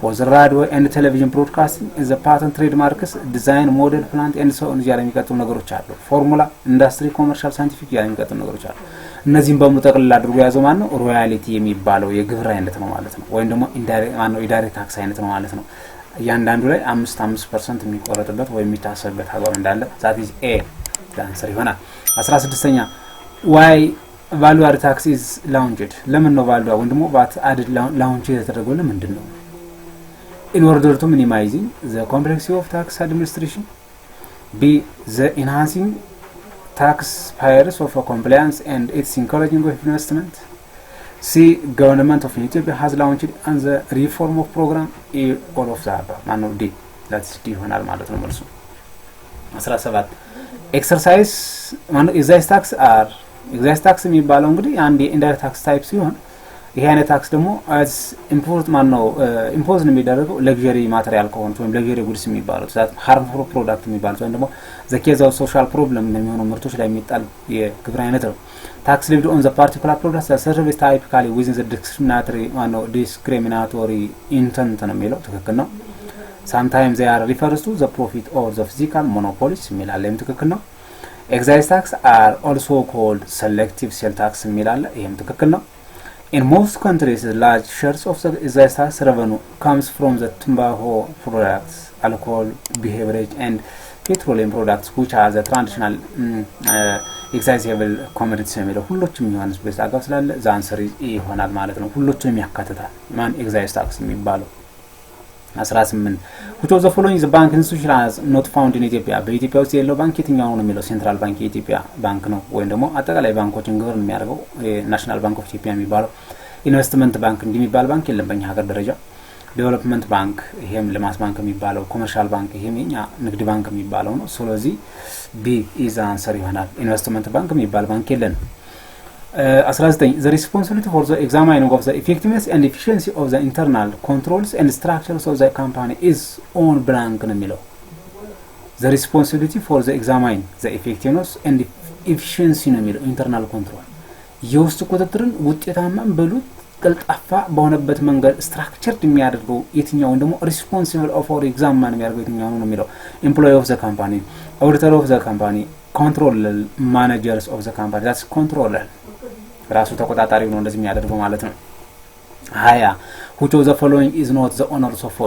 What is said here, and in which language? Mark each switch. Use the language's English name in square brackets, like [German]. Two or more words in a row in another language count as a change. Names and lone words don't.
[English] for the radio and television broadcasting is the patent trademarks design model plant and so on [Amharic] እያለ የሚቀጥሉ ነገሮች አሉ [English] formula industry commercial scientific [Amharic] እያለ የሚቀጥሉ ነገሮች አሉ እነዚህን በመጠቅለል አድርጎ ያዘው ማን ነው ሮያሊቲ የሚባለው የግብር አይነት ነው ማለት ነው ወይም ደግሞ [English] indirect tax [Amharic] አይነት ነው ማለት ነው ያንዳንዱ ላይ 5% የሚቆረጥበት ወይ የሚታሰብበት አግባብ እንዳለ [English] that is a answer [Amharic] ይሆናል 16ኛ [English] why value added tax is launched [Amharic] ለምን ነው [English] value ወይም ደግሞ VAT added launch [Amharic] የተደረገው ለምንድን ነው [English] in order to minimizing the complexity of tax administration b the enhancing taxpayers of compliance and its encouraging of investment c government of Ethiopia has launched on the reform of program a all of the above man of d that's d [Amharic] ይሆናል ማለት ነው መልሱ 17 [English] exercise man excise tax [Amharic] የሚባለው እንግዲህ አንድ [English] indirect tax type [Amharic] ሲሆን ይሄ አይነት ታክስ ደግሞ [English] as import man [Amharic] ነው impose ነው የሚደረገው [English] luxury material [Amharic] ከሆነ ወይም [English] luxury goods [Amharic] የሚባለው [English] that harmful product [Amharic] የሚባለው ወይም ደግሞ [English] the case of social problem [Amharic] የሚሆነው ምርቶች ላይ የሚጣል የግብር አይነት ነው [English] tax levied on the particular products that service typically within the discriminatory intent [Amharic] ነው የሚለው ትክክል ነው [English] sometimes they are refers to the profit or the physical monopolies [Amharic] የሚላል ትክክል ነው [English] excise tax are also called selective sale tax [Amharic] የሚላል ይሄም ትክክል ነው [English] In most countries, large shares of the excise tax revenue comes from the tobacco products, alcohol, beverage, and petroleum products, which are the traditional excise-able commodities. [Amharic] ሁሎችም የሚሆንበት አጋብ ስላለ [English] the answer is A [Amharic] ይሆናል ማለት ነው። ሁሎችም ያካትታል ማን [English] excise tax [Amharic] የሚባለው 18 [English] which of the following is the bank institution has not found in Ethiopia [Amharic] በኢትዮጵያ ውስጥ ያለው ባንክ የትኛው ነው የሚለው [English] central bank [Amharic] የኢትዮጵያ ባንክ ነው ወይም ደግሞ አጠቃላይ ባንኮችን ግብር የሚያደርገው ናሽናል ባንክ ኦፍ ኢትዮጵያ የሚባለው [English] investment bank [Amharic] እንደሚባል ባንክ የለም በእኛ ሀገር ደረጃ [English] development bank [Amharic] ይሄም ልማት ባንክ የሚባለው [English] commercial bank [Amharic] ይሄም የኛ ንግድ ባንክ የሚባለው ነው ስለዚህ [English] B is answer [Amharic] ይሆናል [English] investment bank [Amharic] የሚባል ባንክ የለን 19 [English] the responsibility for the examining of the effectiveness and efficiency of the internal controls and structures of the company is on blank [Amharic] ነው የሚለው [English] the responsibility for the examining the effectiveness and efficiency [Amharic] ነው የሚለው [English] internal control [Amharic] የውስጥ ቁጥጥርን ውጤታማን በሉት ቀልጣፋ በሆነበት መንገድ structured የሚያደርገው የትኛው ደግሞ [English] responsible of or examine [Amharic] የሚያደርገው የትኛው ነው የሚለው [English] employee of the company auditor of the company controller managers of the company that's controller [Amharic] ራሱ ተቆጣጣሪው ነው እንደዚህ የሚያደርገው ማለት ነው 20 [English] which of the following is not the honors of